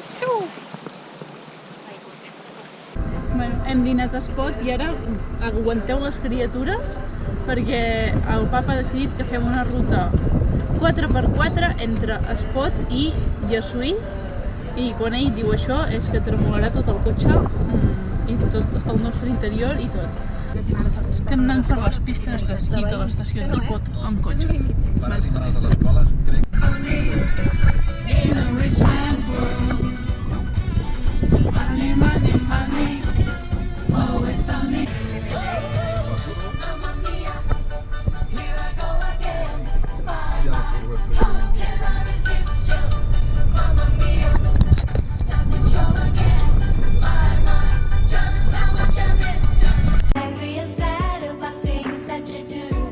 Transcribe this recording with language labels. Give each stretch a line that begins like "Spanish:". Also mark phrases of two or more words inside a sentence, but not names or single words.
Catalan: Bueno, hem dinat a Espot i ara aguanteu les criatures perquè el papa ha decidit que fem una ruta 4x4 entre Espot i Llessui i quan ell diu això és que tremolarà tot el cotxe i tot el nostre interior i tot. Estem anant per les pistes d'esquí de l'estació d'Espot amb cotxe. Bàsicament de les escoles, crec.
English: Angry and sad about things that you do.